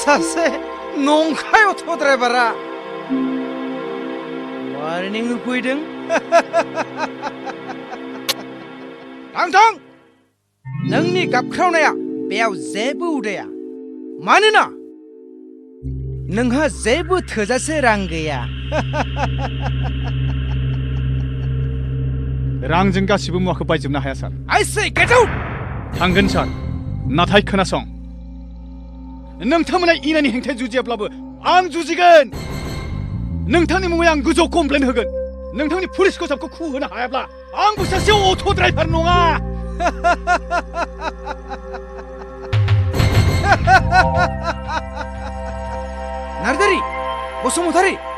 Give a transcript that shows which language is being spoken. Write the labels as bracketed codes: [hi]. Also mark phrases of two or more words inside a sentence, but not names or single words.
[brx] सासे नंखाय अट' ड्राइभारा वार्निं होफैदों थां नोंनि गाबख्रावनाया बेयाव जेबो उदाया मानोना नोंहा जेबो थोजासे रां गैया रांजों गासिबो मुवाखौ बायजोबनो हाया सार [en] I say get out [brx] थांगोन सार नाथाय खोनासं नोंथांमोना इनायनि हेंथायै जुजियाब्लाबो आं जुजिगोन नोंथांनि मुङै आं गोजौ कमप्लेन होगोन नोंथांनि पुलिस खसाबखौ खु होनो हायाब्ला आंबो सासे अट' ड्राइभार नङा नार्जारि बसुमतारि